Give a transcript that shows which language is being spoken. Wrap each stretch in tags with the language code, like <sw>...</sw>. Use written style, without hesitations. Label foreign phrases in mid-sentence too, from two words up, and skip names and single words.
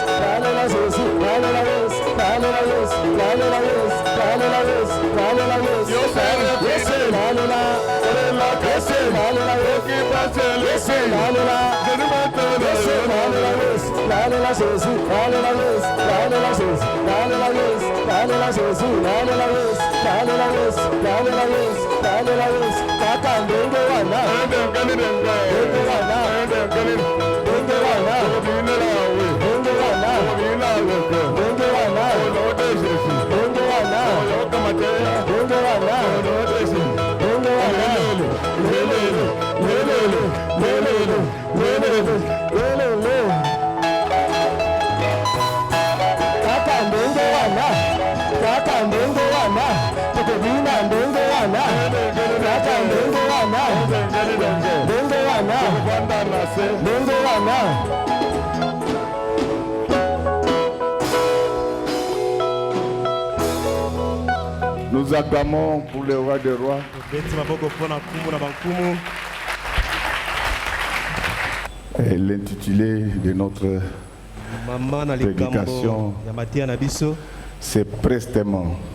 <ln>lalela Jésus, lalela Yesu, lalela Yesu, lalela Yesu, lalela Yesu, lalela Yesu, Yesu, lalela, Yesu, lalela Yesu, Yesu, lalela, Yesu, lalela Yesu, lalela Jésus, lalela Yesu, lalela Jésus, lalela Yesu, lalela Jésus, lalela Yesu, lalela Yesu, lalela Yesu, lalela Yesu, kaka ndenge wana, ndenge wana, ndenge wana, ndenge wana, ndenge wana, ndenge wana, ndenge wana, ndenge wana, lelele, kaka ndenge wana, kaka ndenge wana, tukubina ndenge wana, kaka ndenge wana, ndenge wana, ndenge wana.</ln> <fr>Nous acclamons pour le roi des rois. Et l'intitulé de notre prédication, c'est prestement.</fr>